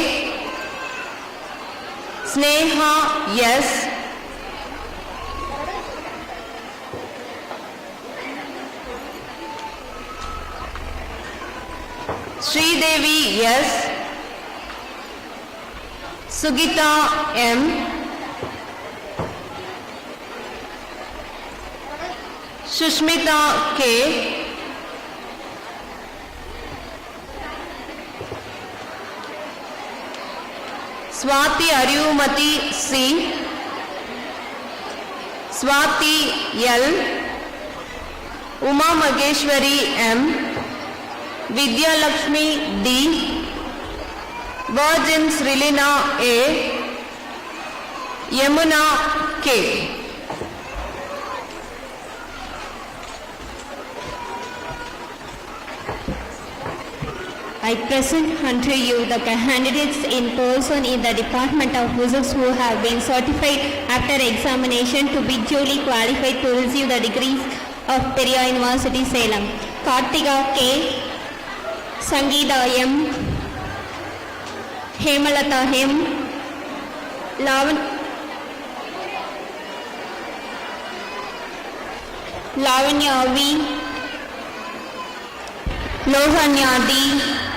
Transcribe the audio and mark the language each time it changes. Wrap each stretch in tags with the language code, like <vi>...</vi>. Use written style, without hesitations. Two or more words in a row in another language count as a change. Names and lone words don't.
<en>Sneha S. Sridevi S. Sugita M. Sushmita K. Swati Ariyumati C. Swati L. Uma Mageshwari M. Vidya Lakshmi D. Virgins Rilina A. Yamuna K. I present unto you the candidates in person in the Department of Physics who have been certified after examination to be duly qualified to receive the degrees of Periyar University, Salem. Kartika K. Sangeeta M. Hemalata M. Lavanya V. Lohanya D.</en>